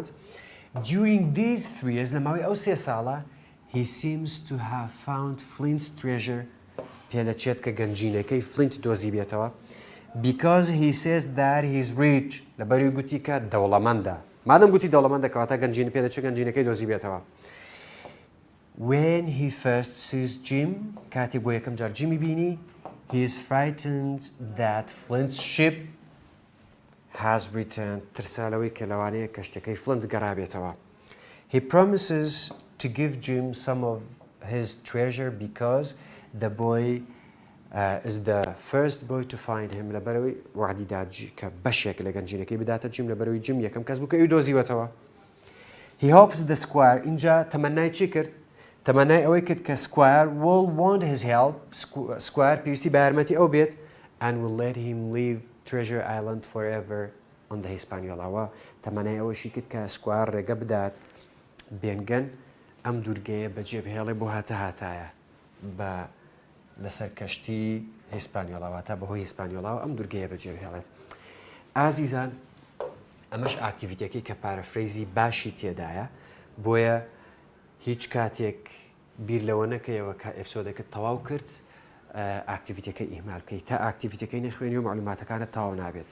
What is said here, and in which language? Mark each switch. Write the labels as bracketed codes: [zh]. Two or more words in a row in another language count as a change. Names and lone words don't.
[en] During these 3 years [ckb] لەماوەی ئەو 3 ساڵە [en] he seems to have found Flint's treasure [ckb] پێدەچێت کە گەنجینەکەی فلینت دۆزی بێتەوە [en] because he says that he's rich [ckb] لەبەروی گوتی کە دەوڵەمەندە مادەم گوتی دەوڵەمەندە کەواتە گەنجینە پێدەچێت گەنجینەکەی دۆزی بێتەوە. [en] When he first sees Jim [ckb] کاتی بۆ یەکەم جار جیمی بینی [en] he is frightened that Flint's ship has returned [ckb] ترسالەوەی کە لەوانەیە کەشتەکەی فلنت گەڕابێتەوە. [en] He promises to give Jim some of his treasure because the boy is the first boy to find him [ckb] لەبەرەوەی وعدیدا کە بەشێک لە گەنجینەکەی بداتە جیم لەبەرەوەی جیم یەکەم کەس بوو کە ئەوی دۆزیوەتەوە. [en] He hopes the squire [ckb] اینجا تەمەنای چی کرد؟ تەمەنای ئەوەی کرد کە [en] squire will want his help [ckb] squire پێویستی بە یارمەتی ئەو بێت [en] and will let him leave Treasure Island forever on the Hispaniola [ckb] تەمەنای ئەوەشی کرد کە squire ڕێگە بدات بێنگەن ئەم دوورگەیە بەجێ بهێڵێ بۆ هاتایە بە لەسەر کەشتی هیسپانیۆڵاوە تا بەهۆی هیسپانیۆڵاوە ئەم دوورگەیە بەجێ بهێڵێت. ئازیزان ئەمەش ئاکتیڤیتەکەی کە پارەفرەیزی باشی تێدایە بۆیە هیچ کاتێک بیر لەوە نەکەیەوە کە ئەپسۆدەکەت تەواو کرد ئاکتیڤیتەکەی ئیهمالکەی تا ئاکتیڤیتەکەی نەخوێنی و معلوماتەکانت تەواو نابێت.